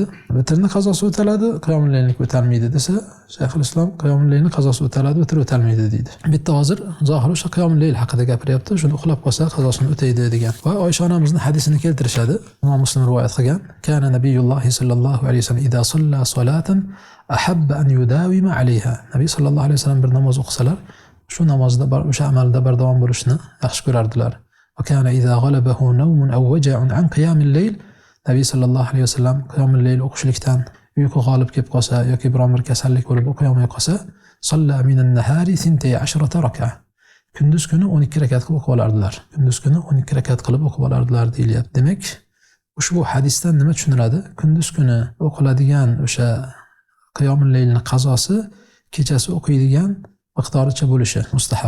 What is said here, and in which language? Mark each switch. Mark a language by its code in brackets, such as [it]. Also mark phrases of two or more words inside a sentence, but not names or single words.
[uz] Vitrni qazosi o'taladi, qiyomul laylni o'talmaydi desa, Shayxul Islom qiyomul laylni qazosi o'taladi, vitr o'talmaydi deydi. Bitta hozir zohir o'sha qiyomul layl haqida gapiryapti. Shuni uxlab qolsa qazosini o'taydi degan. Va Oysha onamizning hadisini keltirishadi. Imom Muslim rivoyat qilgan. [ar] كان نبي الله صلى الله عليه وسلم إذا صلى صلاة أحب أن يداوم عليها. [uz] Nabiy [ar] صلى الله عليه وسلم [uz] bir namoz o'qisalar, shu namozda o'sha amalda bardavom bo'lishni yaxshi ko'rardilar. [ar] وكان إذا غلبه نوم أو وجع عن قيام الليل. [uz] Nabiy [ar] صلى الله عليه وسلم [uz] qiyamul layl o'qishlikdan uyqu g'olib kelib qolsa yoki biron bir kasallik bo'lib o'qiy olmay qolsa, [ar] صلى من النهار [uz] 12 rak'a. kunduz kuni 12 rakat qilib o'qib olardilar. Kunduz kuni 12 rakat qilib o'qib olardilar deyilyapti. Demak, ushbu hadisdan nima tushuniladi? Kunduz kuni o'qiladigan o'sha qiyomul laylning qazosi kechasi o'qiydigan miqdoricha bo'lishi mustahab.